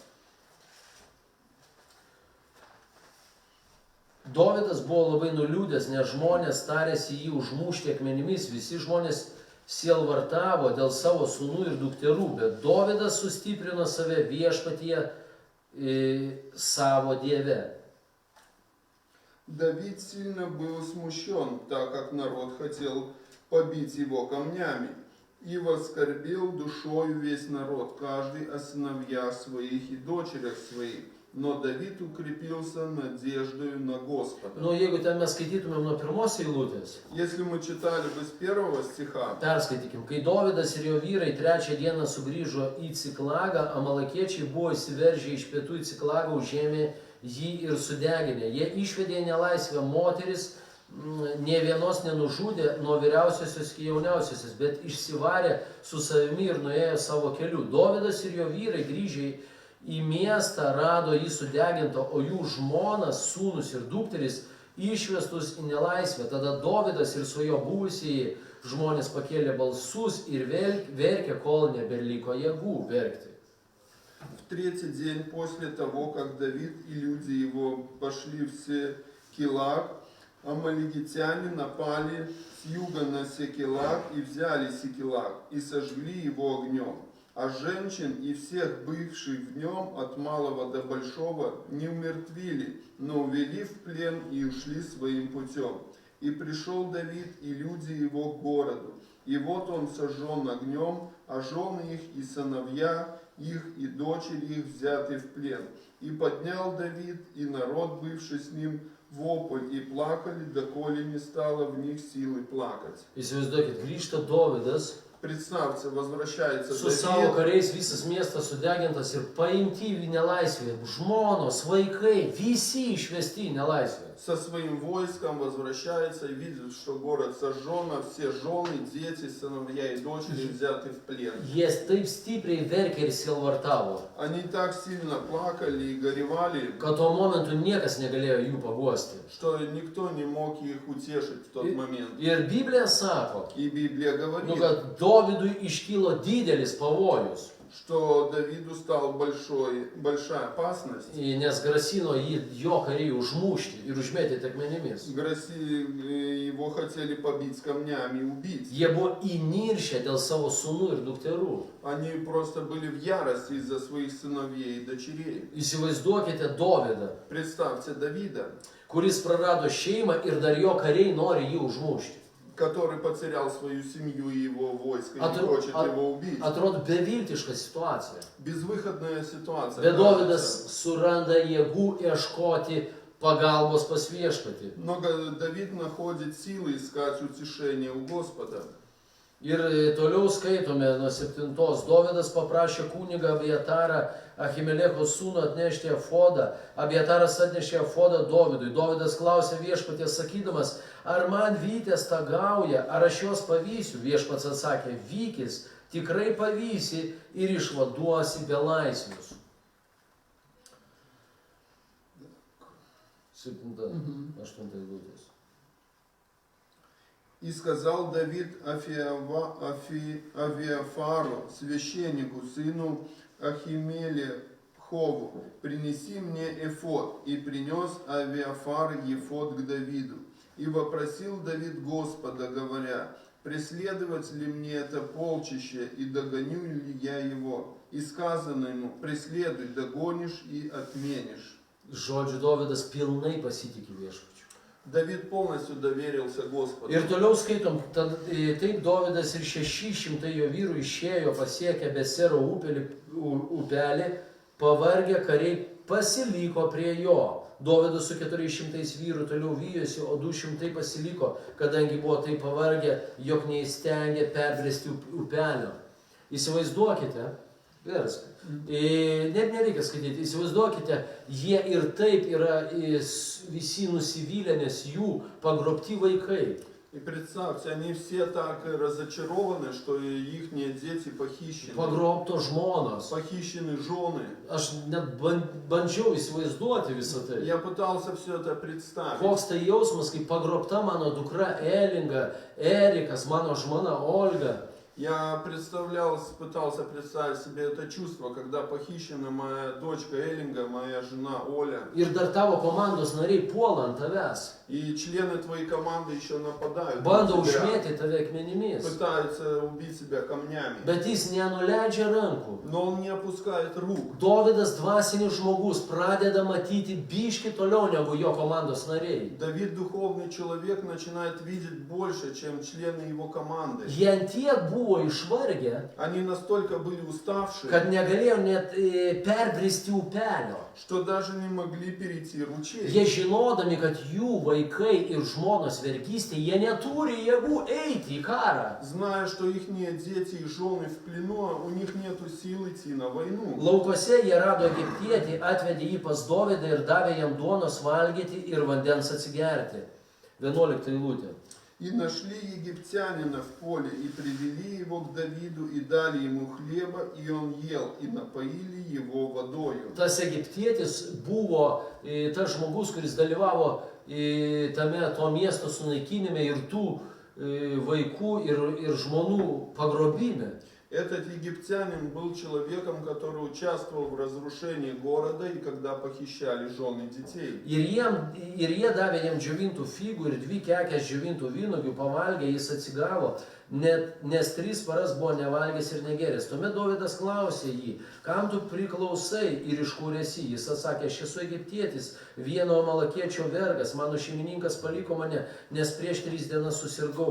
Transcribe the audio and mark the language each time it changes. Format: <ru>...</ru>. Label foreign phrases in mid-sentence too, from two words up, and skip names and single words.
<lt>Dovydas buvo labai nuliūdęs, nes žmonės tarėsi jį užmušti akmenimis, visi žmonės sielvartavo dėl savo sūnų ir dukterų, bet Dovydas sustiprino save viešpatyje savo Dieve.</lt> <ru>Давид сильно был смущен, так как народ хотел побить его камнями, и воскорбел душою весь народ, каждый о сыновьях своих и дочерях своих. Но Давид укрепился надеждою на Господа.</ru> <lt>Nu, jeigu ten mes skaitytumėm nuo 1 eilutės,</lt> <ru>Если мы читали бы с 1 стиха,</ru> <lt>perskaitykim. Kai Dovydas ir jo vyrai 3 dieną sugrįžo į Ciklagą, amalakiečiai buvo įsiveržę iš pietų į Ciklagą, užėmė jį ir sudeginę. Jie išvedė į nelaisvę moteris, nė vienos nenužudė nuo vyriausiosios iki jauniausiosios, bet išsivarė su savimi ir nuėjo savo keliu. Dovydas ir jo vyrai grįžę į miestą rado jį sudegintą, o jų žmonas, sūnus ir dukteris išvestus į nelaisvę. Tada Dovydas ir su jo buvusieji žmonės pakėlė balsus ir verkė, kol nebeliko jėgų verkti.</lt> <ru>в 3-й день после того, как Давид и люди его пошли в Секелаг, амаликитяне напали с юга на Секелаг и взяли Секелаг, и сожгли его огнем. А женщин и всех бывших в нем, от малого до большого, не умертвили, но увели в плен и ушли своим путем. И пришел Давид и люди его к городу, и вот он сожжен огнем, а жены их и сыновья их и дочери их взяты в плен. И поднял Давид и народ, бывший с ним, вопль, и плакали, доколе не стало в них силы плакать.</ru> <lt>Įsivaizduokit, grįžta Dovydas,</lt> <ru>Представьте, возвращается</ru> <lt>su savo</lt> <ru>Давид,</ru> <lt>kariais, visas miestas sudegintas ir paimti į nelaisvę. Žmonos, vaikai, visi išvesti į nelaisvę.</lt> <ru>со своим войском возвращается и видит, что город сожжен, а все жены, дети, сыновья и дочери взяты в плен.</ru> <lt>Jie taip stipriai verkė ir sielvartavo,</lt> <ru>Они так сильно плакали и горевали,</ru> <lt>kad tuo momentu niekas negalėjo jų paguosti.</lt> <ru>что никто не мог их утешить в тот момент.</ru> <lt>Ir Biblija sako,</lt> <ru>И Библия говорит,</ru> <lt>kad Dovydui iškilo didelis pavojus,</lt> <ru>что Давиду стала большая опасность.</ru> <lt>nes grasino jį jo kariai užmušti ir užmėtyti akmenimis.</lt> <ru>Его хотели побить камнями и убить.</ru> <lt>Jie buvo įniršę dėl savo sūnų ir dukterų.</lt> <ru>Они просто были в ярости из-за своих сыновей и дочерей.</ru> <lt>Įsivaizduokite Dovydą,</lt> <ru>Представьте Давида,</ru> <lt>kuris prarado šeimą ir dar jo kariai nori jį užmušti.</lt> <ru>который потерял свою семью и его войско, и</ru> <lt>Atro-</lt> <ru>хочет его убить.</ru> <lt>Atrodo beviltiška situacija.</lt> <ru>Безвыходная ситуация.</ru> <lt>Bet Dovydas</lt> <ru>кажется.</ru> <lt>suranda jėgų ieškoti pagalbos pas viešpatį.</lt> <ru>Но Давид находит силы искать утешение у Господа.</ru> <lt>Ir toliau skaitome nuo 7. Dovydas paprašė kunigą Abiatarą, Ahimeleko sūnų atnešti efodą. Abiataras atnešė efodą Dovydui. Dovydas klausė viešpaties sakydamas, ar man vytės tagauja, ar aš juos pavysiu? Viešpats atsakė, vykis, tikrai pavysi ir išvaduosi belaisvius. 7-8 eilutės.</lt> <ru>И сказал Давид Авиафару, священнику, сыну Ахимелехову, принеси мне эфод. И принес Авиафар эфод к Давиду. И вопросил Давид Господа, говоря, преследовать ли мне это полчище, и догоню ли я его? И сказано ему, преследуй, догонишь и отменишь.</ru> <lt>Žodžiu, Dovydas pilnai pasitikė viešpačiu.</lt> <ru>Давид полностью доверился Господу.</ru> <lt>Ir toliau skaitom, taip Dovydas ir 600 jo vyrų išėjo, pasiekę Besero upelį, pavargę kariai pasiliko prie jo. Dovydas su 400 vyrų toliau vyjosi, o 200 pasiliko, kadangi buvo taip pavargę, jog neįstengė perbrėsti upelio. Įsivaizduokite, versk. Net nereikia skaityti, įsivaizduokite, jie ir taip yra visi nusivylę, nes jų pagrobti vaikai.</lt> <ru>И представьте, они все так разочарованы, что их дети похищены.</ru> <lt>Pagrobto žmonos.</lt> <ru>Похищены жены.</ru> <lt>Aš net bandžiau įsivaizduoti visą tai.</lt> <ru>Я пытался все это представить.</ru> <lt>Koks tai jausmas, kai pagrobta mano dukra Elinga, Erikas, mano žmona Olga.</lt> <ru>Я пытался представить себе это чувство, когда похищена моя дочка Элинга, моя жена Оля.</ru> <lt>Ir dar tavo komandos nariai puola ant tavęs.</lt> <ru>И члены твоей команды еще нападают.</ru> <lt>Bando užmėtyti tave akmenimis.</lt> <ru>Pытаются убить себя камнями.</ru> <lt>Bet jis nenuleidžia rankų.</lt> <ru>Но он не опускает рук.</ru> <lt>Dovydas dvasinis žmogus pradeda matyti biškį toliau negu jo komandos nariai.</lt> <ru>Давид, духовный человек, начинает видеть больше, чем члены его команды.</ru> <lt>Jie ant buvo išvargę,</lt> <ru>Они настолько были уставшие,</ru> <lt>kad negalėjo net perbristi upelio.</lt> <ru>что даже не могли перейти ручей.</ru> <lt>Jie žinodami, kad jų vaikai ir žmonos vergystė, jie neturi jėgų eiti į karą.</lt> <ru>Зная, что их дети и жены в плену, у них нет сил идти на войну.</ru> <lt>Laukuose jie rado egiptietį, atvedė jį pas Dovydą ir davė jam duonos valgyti ir vandens atsigerti. 11 eilutė.</lt> <ru>И нашли египтянина в поле, и привели его к Давиду, и дали ему хлеба, и он ел, и напоили его водою.</ru> <lt>Tas egiptietis buvo tas žmogus, kuris dalyvavo tame to miesto sunaikinime ir tų vaikų ir žmonų pagrobime.</lt> <ru>Этот египтянин был человеком, который участвовал в разрушении города, и когда похищали жены детей.</ru> <lt>Ir jie davė jam džiovintų figų ir 2 kekės džiovintų vynuogių, pavalgė, jis atsigavo, nes 3 paras buvo nevalgęs ir negeręs. Tuomet Dovydas klausė jį, kam tu priklausai ir iš kur esi? Jis atsakė, aš esu egiptietis, vieno amalekiečio vergas, mano šeimininkas paliko mane, nes prieš 3 dienas susirgau.</lt>